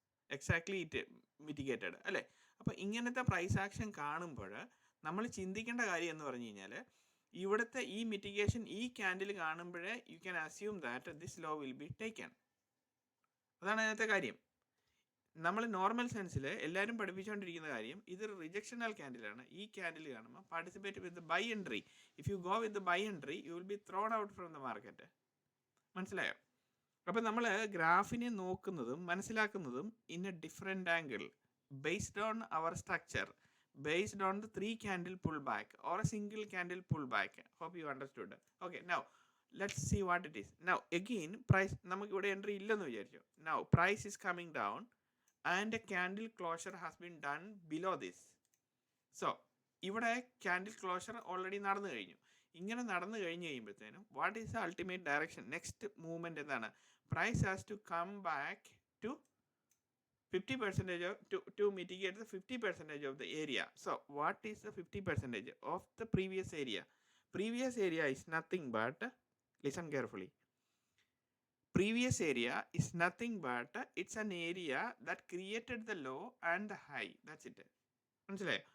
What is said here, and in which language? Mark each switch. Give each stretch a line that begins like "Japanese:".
English: exactly it mitigated
Malayalam: അല്ലേ? അപ്പോൾ ഇങ്ങനത്തെ പ്രൈസ് ആക്ഷൻ കാണുമ്പോൾ നമ്മൾ ചിന്തിക്കേണ്ട കാര്യം എന്ന് പറഞ്ഞു കഴിഞ്ഞാൽ, ഇവിടുത്തെ ഈ മിറ്റിഗേഷൻ ഈ ക്യാൻഡിൽ കാണുമ്പോഴേ
English: You can assume that this low will be taken.
Malayalam: അതാണ് അതിനകത്തെ കാര്യം. നമ്മൾ നോർമൽ സെൻസിൽ എല്ലാവരും പഠിപ്പിച്ചുകൊണ്ടിരിക്കുന്ന കാര്യം, ഇതൊരു റിജക്ഷണൽ ക്യാൻഡിലാണ്. ഈ ക്യാൻഡിൽ കാണുമ്പോൾ
English: Participate with buy entry. If you go with buy entry you will be thrown out from the market.
Malayalam: മനസ്സിലായോ? അപ്പോൾ നമ്മൾ ഗ്രാഫിനെ നോക്കുന്നതും മനസ്സിലാക്കുന്നതും
English: In a different angle, based on our structure, based on the 3 candle pullback or a single candle pullback. Hope you understood. Okay, now let's see what it is. Now again price
Malayalam: നമുക്ക് ഇവിടെ entry ഇല്ലെന്ന് വിചാരിച്ചു.
English: Now price is coming down and a candle closure has been done below this.
Malayalam: So ഇവിടെ candle closure already നടന്നു കഴിഞ്ഞു. ഇങ്ങനെ നടന്നു കഴിയുമ്പോഴത്തേനും
English: What is the ultimate direction?
Malayalam: Next movement എന്താണ്?
English: Price has to come back to 50% to mitigate the 50% of the area. So what is the 50% of the previous area? Previous area is nothing but, listen carefully, previous area is nothing but it's an area that created the low and the high. That's it.
Malayalam: മനസ്സിലായോ?